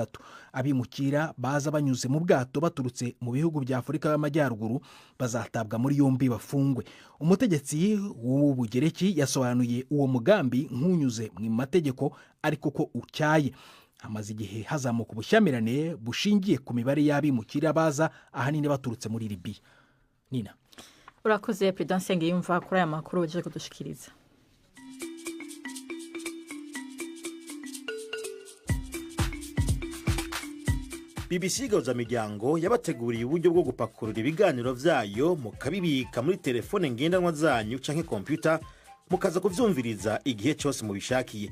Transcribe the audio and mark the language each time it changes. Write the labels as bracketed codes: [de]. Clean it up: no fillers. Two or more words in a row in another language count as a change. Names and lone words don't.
[rw] Abimukira baza banyuze mu bwato baturutse mu bihugu bya Afurika y'Amajyaruguru bazatabwa muri yombi bafungwe. Umutegetsi w'Ubugereki yasobanuye uwo mugambi nk'unyuze mu mategeko ariko ko ucyaye. Hamaze igihe hazamuka ubushyamirane bushingiye ku mibare y'abimukira baza ahanini baturutse muri Libya. Nina. [rn] Urakoze Prudence Ngiyumva kuri aya makuru uje kudushikiriza. BBC Gahuzamiryango yabateguriye uburyo bwo gupakurura ibiganiro vyayo mukabibika muri telefone ngendanwa zanyu canke computer mukaza kuvyumviriza igihe cyose mubishakiye.